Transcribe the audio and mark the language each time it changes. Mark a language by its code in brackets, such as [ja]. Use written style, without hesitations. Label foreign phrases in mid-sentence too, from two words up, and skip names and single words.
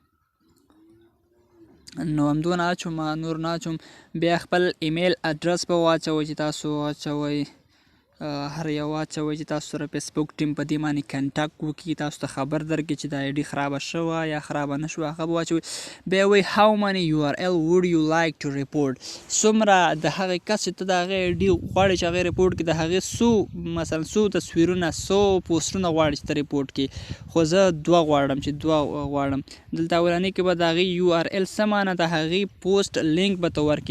[ps] نو همدونه اچوم، نور نه اچوم. بیا خپل ایمیل اډرس به واچوئ چې تاسو واچوئ، هر یو واچوئ چې تاسو سره فیسبوک ټیم په دې باندې کنټاکټ وکړي، تاسو ته خبر درکړي چې دا ایډي خرابه شوه یا خرابه نه شوه، هغه به واچوئ. بیا وایي [en] how many URL would you like to report، [ps] څومره د هغې کس چې ته د هغې ایډي غواړې چې هغې ریپورټ کړي د هغې څو مثلا څو تصویرونه څو پوسټونه غواړې چې ته ریپورټ کړي. خو زه دوه غواړم چې دوه غواړم. دلته اولنۍ کې به د هغې URL څه معنی د هغې پوسټ لینک به ته ورکړي.